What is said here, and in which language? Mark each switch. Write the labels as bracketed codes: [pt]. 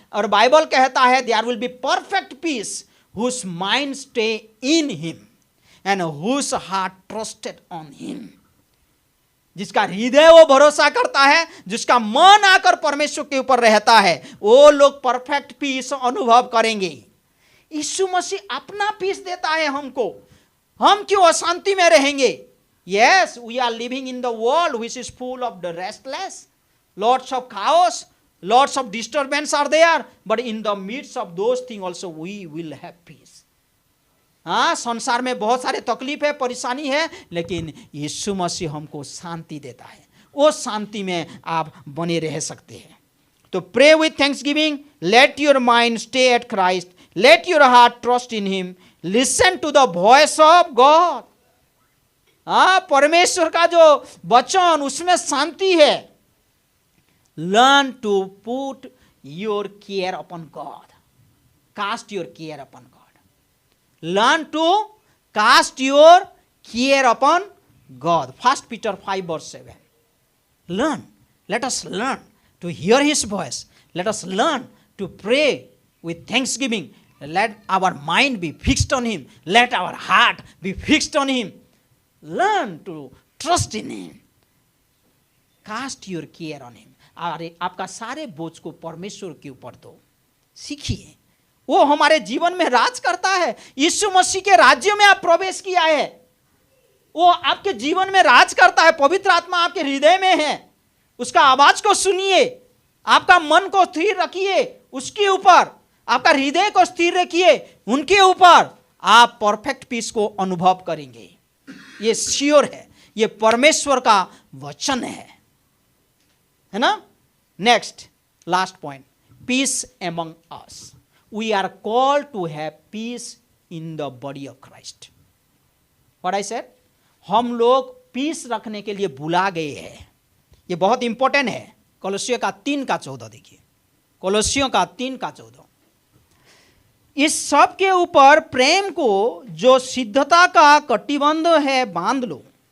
[hi] और बाइबल कहता है [en] There will be perfect peace whose mind stay in him and whose heart trusted on him. [hi] जिसका हृदय वो भरोसा करता है, जिसका मन आकर परमेश्वर के ऊपर रहता है, वो लोग परफेक्ट पीस अनुभव करेंगे। यीशु मसीह अपना पीस देता है हमको। हम क्यों अशांति में रहेंगे? [en] Yes, we are living in the world which is full of the restless, lots of chaos, lots of disturbance are there, but in the midst of those things also we will have peace. [hi] हाँ, संसार में बहुत सारे तकलीफ है, परेशानी है, लेकिन यीशु मसीह हमको शांति देता है। वो शांति में आप बने रह सकते हैं। [en] तो pray with thanksgiving, let your mind stay at Christ, let your heart trust in him, listen to the voice of God. [hi] हाँ, परमेश्वर का जो वचन, उसमें शांति है। [en] Learn to put your care upon God, cast your care upon God. Learn to cast your care upon God. 1 Peter 5:7. Learn. Let us learn to hear His voice. Let us learn to pray with thanksgiving. Let our mind be fixed on Him. Let our heart be fixed on Him. Learn to trust in Him. Cast your care on Him. [hi] आपका सारे बोझ को परमेश्वर के ऊपर दो। सीखिए, वो हमारे जीवन में राज करता है। यीशु मसीह के राज्य में आप प्रवेश किया है, वो आपके जीवन में राज करता है। पवित्र आत्मा आपके हृदय में है, उसका आवाज को सुनिए, आपका मन को स्थिर रखिए उसके ऊपर, आपका हृदय को स्थिर रखिए उनके ऊपर, आप परफेक्ट पीस को अनुभव करेंगे। ये श्योर है, ये परमेश्वर का वचन है ना। [en] Next, last point, peace among us. We are called to have peace in the body of Christ. What I said? [hi] हम लोग पीस रखने के लिए बुला गए हैं। ये बहुत इंपॉर्टेंट है। कोलोसियों का 3:14 देखिए, कोलोसियों का 3:14। इस सब के ऊपर प्रेम को जो सिद्धता का कटिबंध है बांध लो।